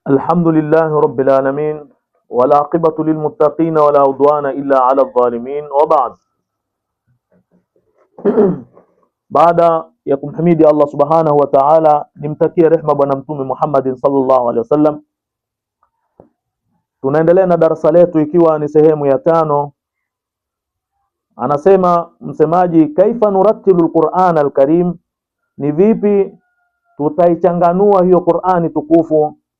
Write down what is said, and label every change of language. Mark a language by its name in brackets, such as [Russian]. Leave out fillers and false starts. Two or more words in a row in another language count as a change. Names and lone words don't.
[Arabic] الحمد لله رب العالمين والعاقبة للمتقين ولا عدوان إلا على الظالمين وبعد. [Swahili] Baada ya kumhimidi Allah [Arabic] سبحانه وتعالى, [Swahili] nimtakie rehma bwana mtume Muhammadin [Arabic] صلى الله عليه وسلم. [Swahili] Tunaendelea na darasa letu ikiwa ni sehemu ya 5. Anasema msemaji, [Arabic] كيف نرتل القرآن الكريم, [Swahili] ni vipi tutaichanganua hiyo Qur'ani tukufu.